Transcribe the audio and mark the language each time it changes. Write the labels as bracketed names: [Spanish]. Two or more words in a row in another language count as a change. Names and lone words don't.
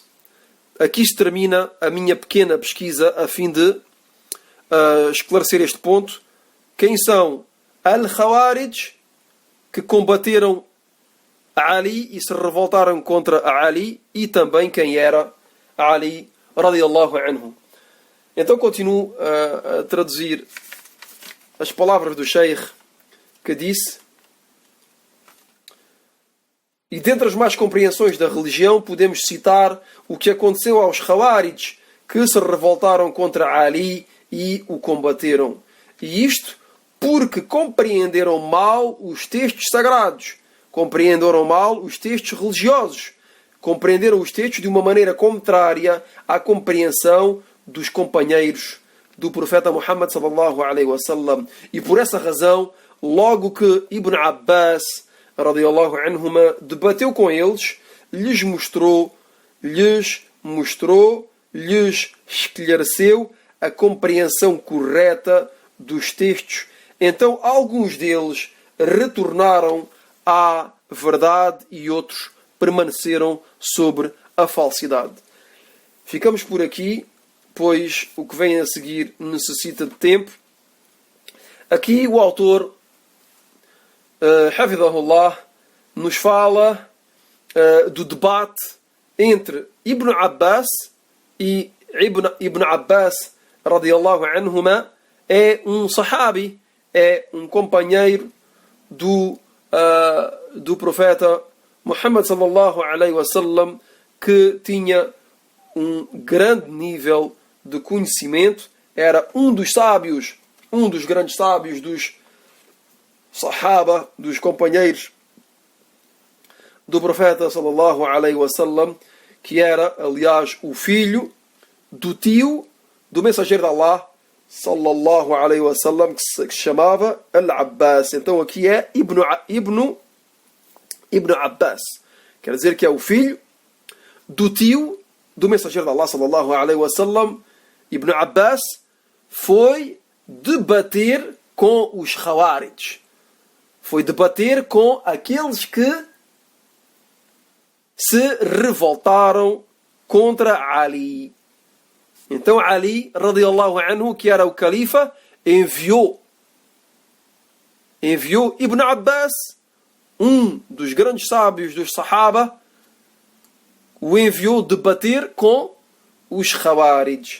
[Portuguese] Aqui se termina a minha pequena pesquisa a fim de esclarecer este ponto. Quem são Al-Khawarij, que combateram Ali e se revoltaram contra Ali, e também quem era Ali [Arabic] رضي الله عنه. [Portuguese] Então continuo a traduzir as palavras do Sheikh, que disse: e dentre as más compreensões da religião podemos citar o que aconteceu aos Khawarij, que se revoltaram contra Ali e o combateram. E isto porque compreenderam mal os textos sagrados, compreenderam mal os textos religiosos, compreenderam os textos de uma maneira contrária à compreensão dos companheiros do profeta Muhammad [Arabic] صلى الله عليه وسلم. [Portuguese] E por essa razão, logo que Ibn Abbas [Arabic] رضي الله عنهما [Portuguese] debateu com eles, lhes esclareceu a compreensão correta dos textos. Então alguns deles retornaram à verdade e outros permaneceram sobre a falsidade. Ficamos por aqui, pois o que vem a seguir necessita de tempo. Aqui o autor, Hafidhahullah, nos fala do debate entre Ibn Abbas e Ibn Abbas [Arabic] رضي الله عنهما [Portuguese] é um sahabi, é um companheiro do profeta Muhammad [Arabic] صلى الله عليه وسلم, [Portuguese] que tinha um grande nível de conhecimento, era um dos sábios, um dos grandes sábios dos sahaba, dos companheiros do profeta [Arabic] صلى الله عليه وسلم, [Portuguese] que era, aliás, o filho do tio do mensageiro de Allah [Arabic] صلى الله عليه وسلم, [Portuguese] que se chamava Al-Abbas. Então aqui é Ibn Abbas, quer dizer que é o filho do tio do mensageiro de Allah [Arabic] صلى الله عليه وسلم. [Portuguese] Ibn Abbas foi debater com os Khawarij, foi debater com aqueles que se revoltaram contra Ali. Então Ali [Arabic] رضي الله عنه, [Portuguese] que era o califa, enviou Ibn Abbas, um dos grandes sábios dos Sahaba, o enviou debater com os Khawarij.